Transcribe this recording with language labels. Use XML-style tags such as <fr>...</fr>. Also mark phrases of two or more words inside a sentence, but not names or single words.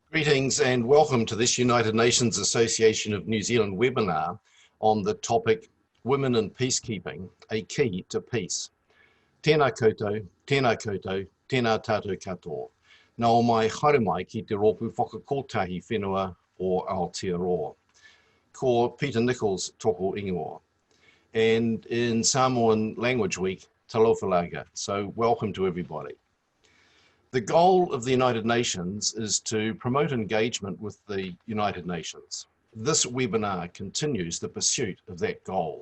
<en>Greetings and welcome to this United Nations Association of New Zealand webinar on the topic Women in Peacekeeping, a Key to Peace.</en> <mi>Tēnā koutou, tēnā koutou, tēnā tātou katoa. Nā o mai haere mai ki te rōpu whakakotahi whenua o Aotearoa. Ko Peter Nichols toko ingoa.</mi> <en>And in Samoan Language Week, talofalaga. So welcome to everybody. The goal of the United Nations is to promote engagement with the United Nations. This webinar continues the pursuit of that goal.</en>